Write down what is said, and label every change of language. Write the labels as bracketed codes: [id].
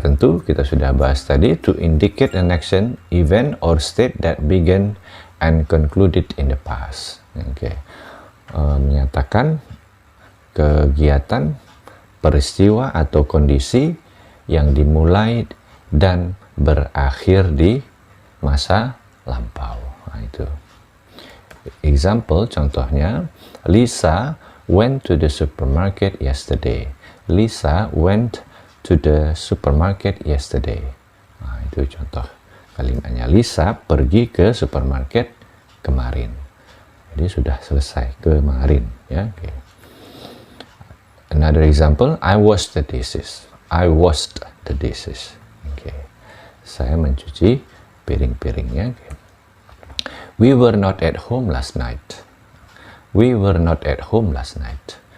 [id] Tentu kita sudah bahas tadi, [en] to indicate an action, event or state that began and concluded in the past. [id] Menyatakan kegiatan, peristiwa atau kondisi yang dimulai dan berakhir di masa lampau. Nah, itu [en] example, contohnya, Lisa went to the supermarket yesterday. Lisa went to the supermarket yesterday. [id] Nah, itu contoh kalimatnya. Lisa pergi ke supermarket kemarin. Jadi sudah selesai kemarin ya. [en] Another example, I washed the dishes. I washed the dishes. [id] Saya mencuci piring-piringnya. [en] We were not at home last night. We were not at home last night.